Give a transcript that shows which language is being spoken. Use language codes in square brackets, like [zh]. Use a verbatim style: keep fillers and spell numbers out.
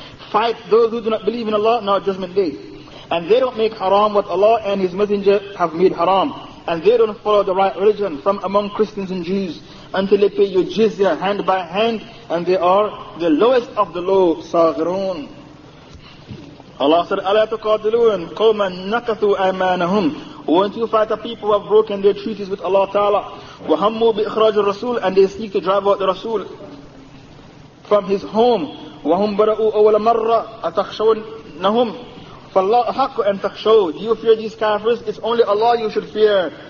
[en] Fight those who do not believe in Allah on our judgment day. And they don't make haram what Allah and His Messenger have made haram. And they don't follow the right religion from among Christians and Jews until they pay your jizya hand by hand, and they are the lowest of the low, saghirun. Allah said, [ar] أَلَا تُقَاتِلُونَ قَوْمًا نَكَثُوا أَيْمَانَهُمْ. [en] Won't you fight a people who have broken their treaties with Allah Ta'ala? [ar] وَهَمُّوا بِإِخْرَاجِ الرَّسُولِ. [en] And they seek to drive out the Rasul from his home. [ar] وَهُمْ بَرَؤُوا أَوَلَ مَرَّةً أَتَخْشَوْنَهُمْ. فَاللَّهُ حَقُّ أَن تَخْشَوْهُ. [en] Do you fear these kafirs? It's only Allah you should fear.